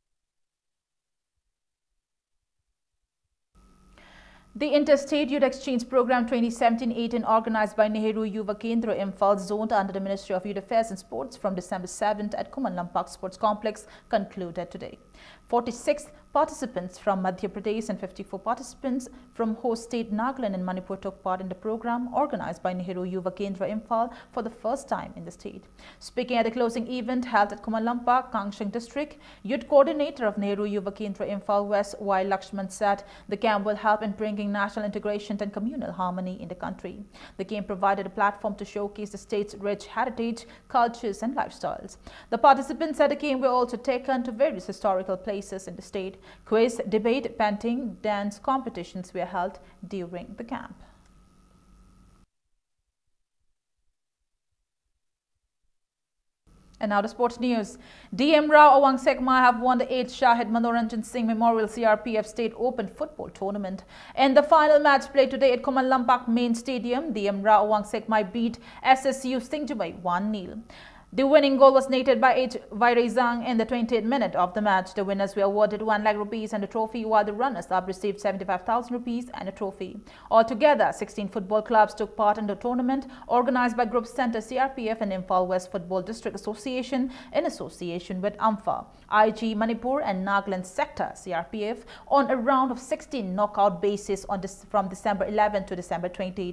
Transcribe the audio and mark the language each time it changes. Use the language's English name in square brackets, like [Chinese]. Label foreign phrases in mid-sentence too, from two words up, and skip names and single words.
[English] The Interstate Youth Exchange Program 2017-18, organized by Nehru Yuva Kendra Imphal, zoned under the Ministry of Youth Affairs and Sports from December 7th at Kuman Lampak Sports Complex, concluded today. 46 participants from Madhya Pradesh and 54 participants from host state Nagaland and Manipur took part in the program organized by Nehru Yuva Kendra Imphal for the first time in the state. Speaking at the closing event held at Kumalampa, Kangshang district, youth coordinator of Nehru Yuva Kendra Imphal West, Y. Lakshman, said the camp will help in bringing national integration and communal harmony in the country. The camp provided a platform to showcase the state's rich heritage, cultures and lifestyles. The participants at the camp were also taken to various historical places in the state. Quiz, debate, painting, dance competitions were held during the camp. And now the sports news. DM Rao Awang Sekma have won the 8th Shahid Manoranjan Singh Memorial CRPF State Open Football Tournament. In the final match played today at Kumalampak Main Stadium, DM Rao Awang Sekma beat SSU Singjumai 1-0. The winning goal was netted by H. Vairizang in the 20th minute of the match. The winners were awarded 1 lakh rupees and a trophy, while the runners-up received 75,000 rupees and a trophy. Altogether, 16 football clubs took part in the tournament, organized by Group Center CRPF and Imphal West Football District Association in association with AMFA, IG Manipur and Nagaland Sector CRPF on a round of 16 knockout basis from December 11 to December 28.